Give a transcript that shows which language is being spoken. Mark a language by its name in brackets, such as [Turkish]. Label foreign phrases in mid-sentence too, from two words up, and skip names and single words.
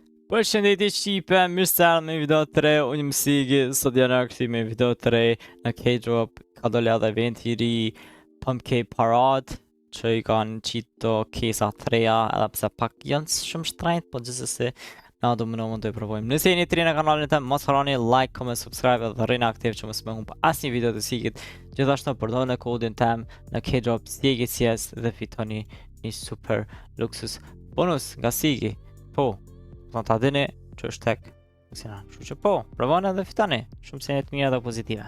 [Albanian] Përshëndetje Shqipe, mirë se erdhët në video të re, unë jam Sigi, sot janë ardhur me video të re në K-Drop, ka dalë edhe eventi i ri Pumpkin Parade, që i kanë qito kesa të reja, edhe pse pak janë shumë shtrenjtë, po gjithsesi na do mund të provojmë. Nëse jeni të ri në kanalin tim, mos harroni [English] like, comment, subscribe [Albanian] dhe rrini aktiv që mos më humb asnjë video të Sigit. Gjithashtu përdorni kodin tim në K-Drop SIGICS dhe fitoni një super luksus bonus nga Sigi. Po, do ta dini që është tek Kështu që po, provoni dhe fitoni shumë shenjë të mira dhe pozitive.